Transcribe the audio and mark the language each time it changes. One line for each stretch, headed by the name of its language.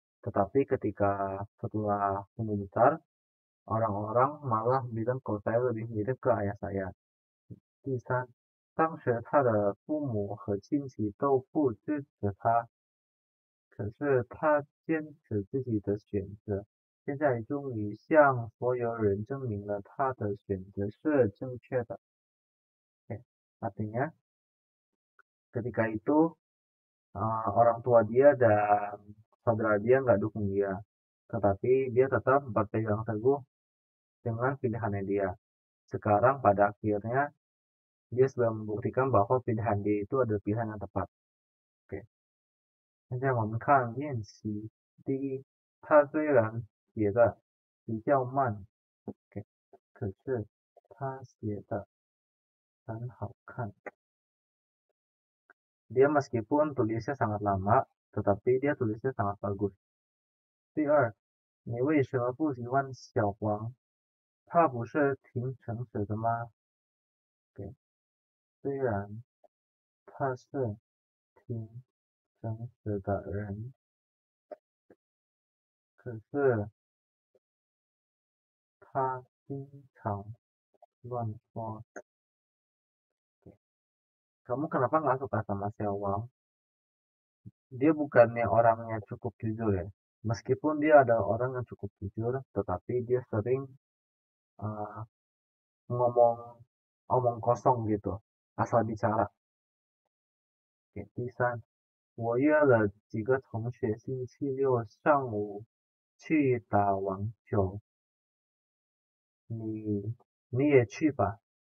Indonesian: Tetapi ketika setelah tumbuh besar, orang-orang malah bilang kalau saya lebih mirip ke ayah saya.
Chinese: 第三，当时他的父母和亲戚都不支持他，可是他坚持自己的选择，现在终于向所有人证明了他的选择是正确的。
Indonesian: Artinya, ketika itu orang tua dia dan saudara dia nggak dukung dia, tetapi dia tetap berpegang teguh dengan pilihannya dia. Sekarang pada akhirnya dia sudah membuktikan bahwa pilihan dia itu adalah pilihan yang tepat.
Chinese: Oke. 现在我们看练习。第一，他虽然写的比较慢，OK，可是他写的很好看。
Indonesian: Dia meskipun tulisnya sangat lama, tetapi dia tulisnya sangat bagus.
Chinese: 第二，你为什么不喜欢小黄？他不是挺诚实的吗？OK，虽然他是挺诚实的人，可是他经常乱说。
Indonesian: Kamu kenapa nggak suka sama Xiaowang? Dia bukannya orangnya cukup jujur ya. Meskipun dia adalah orang yang cukup jujur, tetapi dia sering uh, ngomong omong kosong gitu, asal bicara.
Chinese: 第三，我约了几个同学星期六上午去打网球，你也去吧。